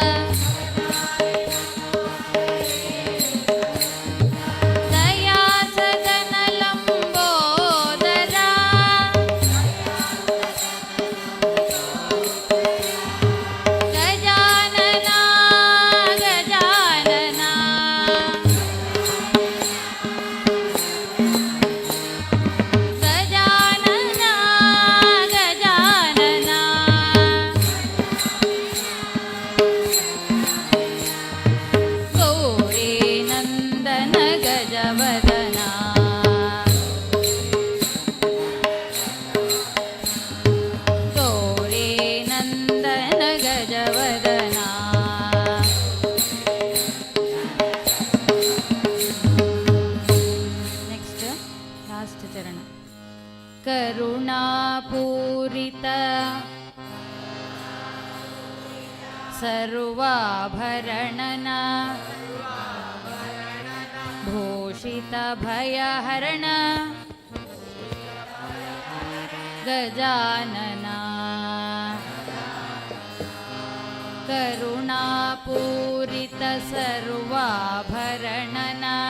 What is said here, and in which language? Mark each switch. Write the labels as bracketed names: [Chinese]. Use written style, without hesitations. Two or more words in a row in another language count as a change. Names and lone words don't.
[Kannada] ದಯಾ ಸದನ ಲಂಬೋದರ ಗಜಾನನ ಗಜಾನನ ಗಜಾನನ ಗಜಾನನ ಗೌರಿ ನಂದನ ಗಜವದನ ಗೌರಿ ನಂದನ ಗಜವದನ [English] next last [Kannada] ಚರಣ. ಕರುಣಾಪೂರಿತ ಸರ್ವಾಭರಣನ ಭೂಷಿತ ಭಯಹರಣ ಗಜಾನನ ಕರುಣಾಪೂರಿತ ಸರ್ವಾಭರಣನ